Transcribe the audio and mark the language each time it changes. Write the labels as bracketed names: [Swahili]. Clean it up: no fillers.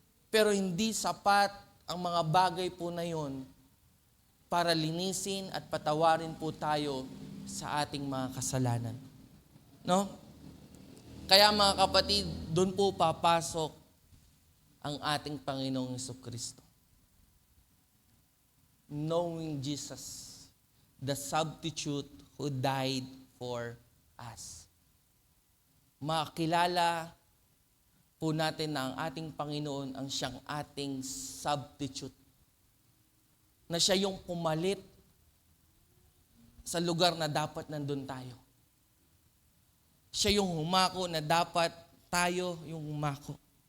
[Filipino] Pero hindi sapat ang mga bagay po na yon para linisin at patawarin po tayo sa ating mga kasalanan. No? Kaya mga kapatid, doon po papasok ang ating Panginoong Jesucristo. [English] Knowing Jesus, the substitute who died for us. [Filipino] Makilala po natin na ang ating Panginoon ang siyang ating substitute. Na siya yung pumalit sa lugar na dapat nandun tayo. Siya yung humako na dapat tayo yung humako.